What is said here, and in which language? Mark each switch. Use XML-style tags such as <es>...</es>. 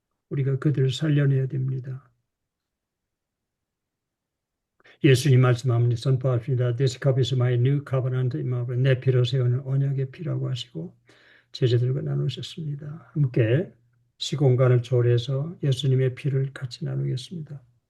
<ko>우리가 그들을 살려내야 됩니다. 예수님 말씀합니다. 선포합니다.</ko> <en>This cup is my new covenant in my blood.</en> <ko>내 피로 세우는 언약의 피라고 하시고 제자들과 나누셨습니다. 함께 시공간을 초월해서 예수님의 피를 같이 나누겠습니다.</ko>